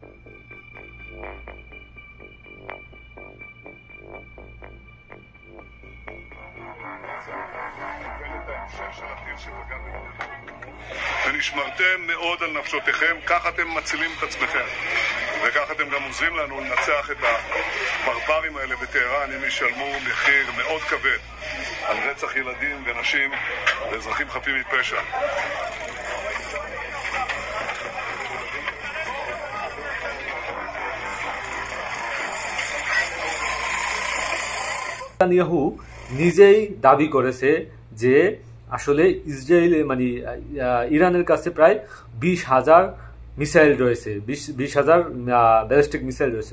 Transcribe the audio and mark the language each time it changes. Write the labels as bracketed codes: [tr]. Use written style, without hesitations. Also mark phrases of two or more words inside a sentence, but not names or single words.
[he] ונשמרתם מאוד על נפשותיכם, כך אתם מצילים את עצמכם, וכך אתם גם עוזרים לנו לנצח את הברברים האלה בטהרן. הם ישלמו מחיר מאוד כבד על רצח ילדים ונשים ואזרחים חפים מפשע. [bn] নেতানিয়াহু নিজেই দাবি করেছে যে আসলে ইসরায়েল মানে ইরানের কাছে প্রায় 20,000 মিসাইল রয়েছে, 20,000 ব্যালিস্টিক মিসাইল রয়েছে।